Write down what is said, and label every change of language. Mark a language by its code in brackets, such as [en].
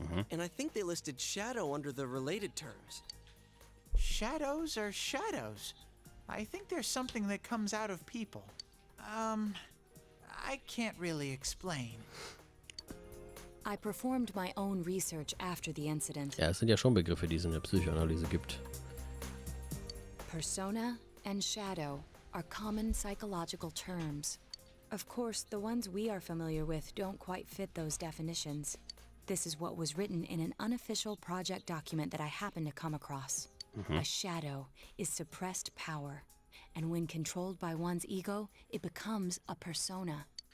[en] And I think they listed shadow under the related terms. Shadows are shadows. I think there's something that comes out of people. I can't really explain. I performed my own research after the incident. [de] Ja, es sind ja schon Begriffe, die es in der Psychoanalyse gibt. [en] Persona and shadow are common psychological terms. Of course, the ones we are familiar with don't quite fit those definitions. This is what was written in an unofficial project document that I happened to come across. A shadow is suppressed power, and when controlled by one's ego, it becomes a persona.